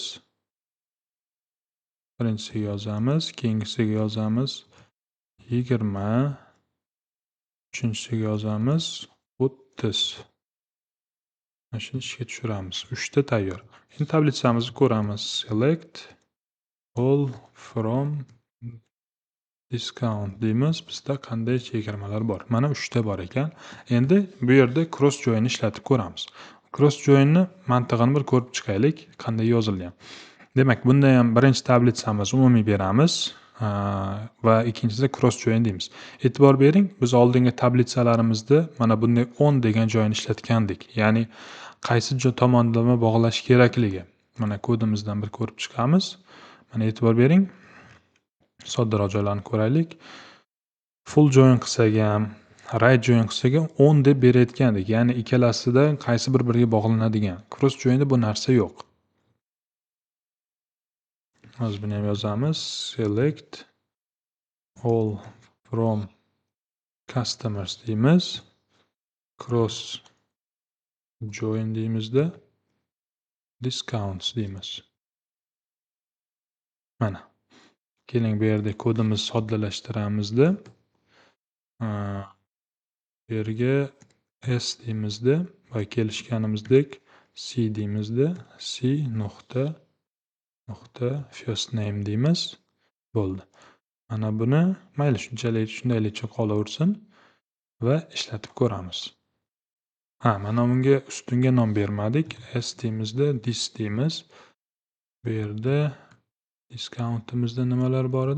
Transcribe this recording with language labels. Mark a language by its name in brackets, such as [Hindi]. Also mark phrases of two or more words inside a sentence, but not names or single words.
[Uzbek] Birinchisiga yozamiz, keyingisiga yozamiz 20, uchinchisiga yozamiz 30. Mana shuni ishga tushiramiz. 3 ta tayyor. Endi tablitsamizni ko'ramiz. [English] Select all from discount [Uzbek] deymiz. Bizda qanday chegirmalar bor? Mana 3 ta bor ekan. Endi bu yerda [English] cross join [Uzbek] ishlatib ko'ramiz. [English] Cross joinni [Uzbek] mantig'ini bir ko'rib chiqaylik, qanday yozilgan. Demak, bunda ham birinchi tablitsamiz umumiy beramiz va ikkinchisida [English] cross join [Uzbek] deymiz. E'tibor bering, biz oldingi tablitsalarimizda mana bunday 10 degan joyni ishlatgandik. Ya'ni qaysi tomonlama bog'lash kerakligi. Mana kodimizdan bir ko'rib chiqamiz. Mana e'tibor bering. Soddaroq joylarni ko'raylik. [English] Full join [Uzbek] qilsak ham, [English] right join [Uzbek] qilsak ham 10 deb berayotgandik. Ya'ni ikkalasida qaysi bir-biriga bog'lanadigan. [English] Cross joinda [Uzbek] bu narsa yo'q. Hozir buni ham yozamiz. [English] Select all from customers [Uzbek] deymiz. [English] Cross join [Uzbek] deymizda. Discounts deymiz. Mana. Keling bu yerda kodimizni soddalashtiramizda. Bu yerga s deymizda va kelishganimizdek c deymizda. C nuqta [English] first name [Uzbek] deymiz. Bo'ldi. Mana buni mayli shundayligicha qolaversin va ishlatib ko'ramiz. Mana bunga ustunga nom bermadik. S deymizda, this deymiz. Bu yerda discountimizda nimalar bor edi?